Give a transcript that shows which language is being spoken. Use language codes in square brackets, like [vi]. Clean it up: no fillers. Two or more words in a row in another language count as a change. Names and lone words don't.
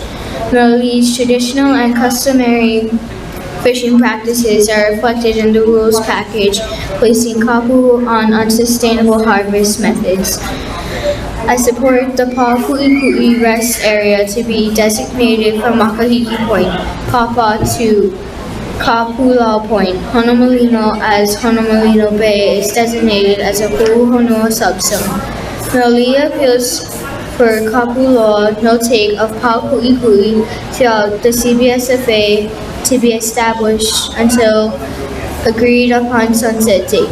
[en] Miloli's traditional and customary fishing practices are reflected in the rules package, placing kapu on unsustainable harvest methods. I support the Pakuʻikuʻi Rest Area to be designated from Paʻakai Point, Pāpā to Kapuʻuhonua Point. Honomalino as Honomalino Bay is designated as a Puʻuhonua subzone. Miloli appeals for Kapuʻuhonua no-take of Pakuʻikuʻi throughout the CBSFA to be established until agreed upon sunset date.